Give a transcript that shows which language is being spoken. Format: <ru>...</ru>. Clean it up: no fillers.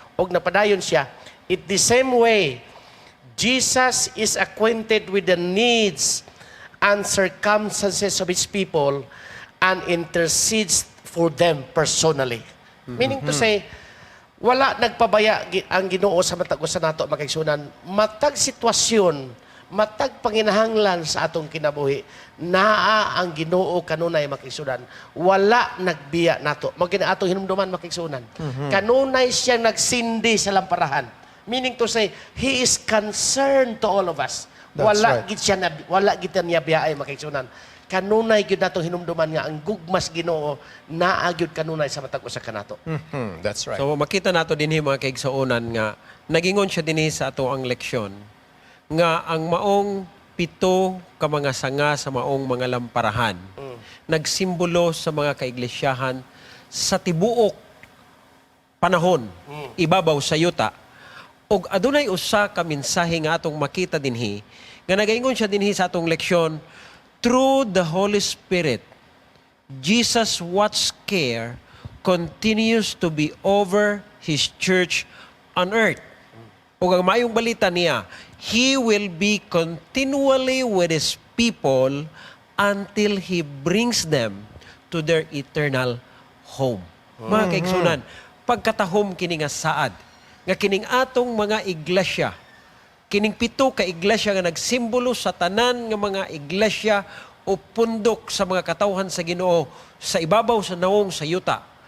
<ceb>Og napadayon siya,</ceb> <en>it the same way, Jesus is acquainted with the needs and circumstances of His people and intercedes for them personally. Meaning to say,</en> <ceb>Wala nagpabaya ang Ginoo sa matag usa nato makaigsunan. Matag sitwasyon, matag panginahanglan sa atong kinabuhi, naa ang Ginoo kanunay makaigsunan. Wala nagbiya nato. Magina atong hinumduman makaigsunan. Kanunay siyang nagsindi sa lamparahan.</ceb> <en>Meaning to say, He is concerned to all of us. That's</en> <ceb>Wala</ceb> <en>right.</en> <ceb>gid siya na, wala gid niya biyay makaigsunan. Kanunay gyud nato hinumduman nga ang gugmas Ginoo naa gyud kanunay sa matag usa kanato.</ceb> <en>That's right.</en> <ceb>So makita nato dinhi mga kaigsuonan nga nagingon siya dinhi sa ato ang leksyon nga ang maong pito ka mga sanga sa maong mga lamparahan nagsimbolo sa mga kaiglesiyahan sa tibuok panahon ibabaw sa yuta ug adunay usa ka mensahe nga atong makita dinhi nga nagaingon siya dinhi sa atong leksyon</ceb> <en>through the Holy Spirit. Jesus' what's care continues to be over His church on earth.</en> <ceb>Ug ang maayong balita niya,</ceb> <en>He will be continually with His people until He brings them to their eternal home.</en> <ceb>Mga kaigsunan, pagkatahom kini nga saad, nga kining atong mga iglesia, kining pito ka iglesia nga nagsimbolo sa tanan nga mga iglesia o pundok sa mga katawhan sa Ginoo sa ibabaw sa naong sa yuta.</ceb>